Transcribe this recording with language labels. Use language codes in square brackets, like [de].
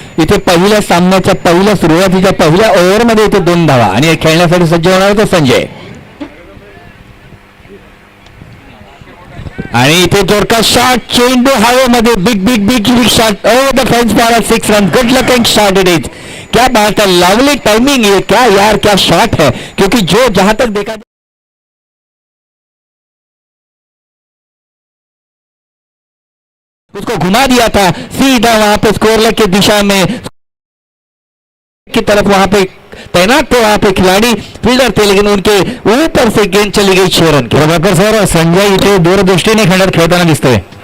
[mr] इथे पहिल्या सामन्याच्या सुरुवातीच्या पहिल्या ओव्हरमध्ये इथे 2 धावा आणि खेळण्यासाठी सज्ज होणार होते संजय. आणि इथे जोरका शॉट, चेंडू हवेमध्ये, [en] Big shot over the fence for 6 run. Good looking shot it is. [hi] क्या बात है, लवली टाइमिंग है, क्या यार क्या शॉट है, क्योंकि जो जहां तक देखा उसको घुमा दिया था सीधा वहां पे स्कोर के दिशा में की तरफ वहां पे तैनात थे वहां पे खिलाड़ी फील्डर थे, लेकिन उनके ऊपर से गेंद चली गई 6 रन. [mr] प्रभाकर सर, संजय इथे दूरदृष्टीने खेळताना दिसतोय.